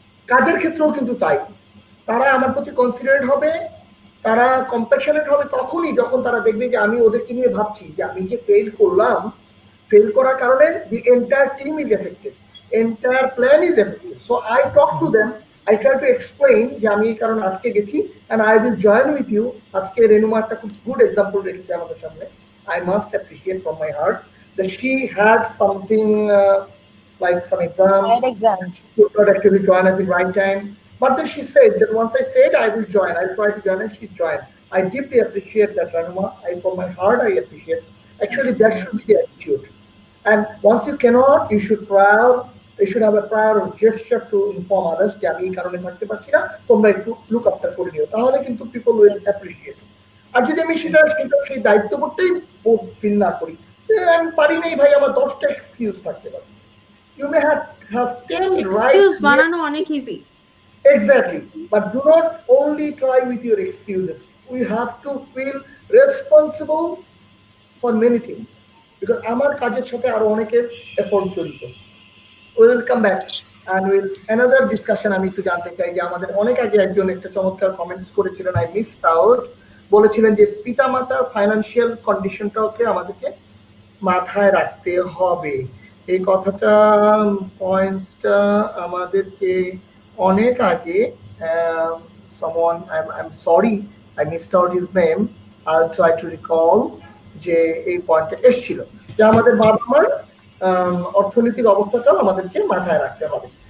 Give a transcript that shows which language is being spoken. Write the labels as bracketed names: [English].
[Bangla] কাজের ক্ষেত্রেও কিন্তু তাই, তারা আমার প্রতি কনসিডারেট হবে, তারা কম্প্যাশনেট হবে তখনই যখন তারা দেখবে যে আমি ওদেরকে নিয়ে ভাবছি যে আমি যে ফেল করলাম, ফেল করার কারণে [English] the entire team is affected, [Bangla] entire plan is affected. [English] so I talk to them, I try to explain [Bangla] যে আমি এই কারণে আটকে গেছি [English] And I will join with you. [Bangla] আজকে রেনুমা একটা খুব গুড এক্সাম্পল রেখেছে আমাদের সামনে। [English] I must appreciate from my heart that she had something like some exams. She could not actually join us in right time. But then she said that once I said I will join, I'll try to join, and she joined. I deeply appreciate that, Ranuma. From my heart, I appreciate. Actually, that should be the attitude. And once you cannot, you should have a prior gesture to inform others [Bangla] যে আমি এই কারণে থাকতে পারছি না, তোমরা একটু look after করে নিও, [English] তাহলে কিন্তু people will appreciate. [Bangla] আর যদি আমি সেই দায়িত্ববোধটাই ফিল না করি, আমি পারি নাই ভাই, আমার 10টা এক্সকিউজ থাকতে পারে। [English] You may have 10 right. [Bangla] Excuse বানানো অনেক easy. [English] Exactly, but do not only try with your excuses. We have to feel responsible for many things, because [Bangla] আমার কাজের সাথে আরো অনেকের এফোর্ট জড়িত। [English] We will come back and with another discussion. [Bangla] আমি একটু জানতে চাই যে আমাদের অনেক আগে একজন একটা চমৎকার কমেন্টস করেছিলেন, [English] I missed out, [Bangla] বলেছিলেন যে পিতামাতার ফাইন্যান্সিয়াল কন্ডিশনটাকে আমাদেরকে মাথায় রাখতে হবে। এই কথাটা পয়েন্টসটা আমাদেরকে অনেক আগে [English] someone, I'm sorry I missed out his name, I'll try to recall, [Bangla] যে এই পয়েন্টটা এসেছিল যে আমাদের বাবা মার অর্থনৈতিক অবস্থাটাও আমাদেরকে মাথায় রাখতে হবে।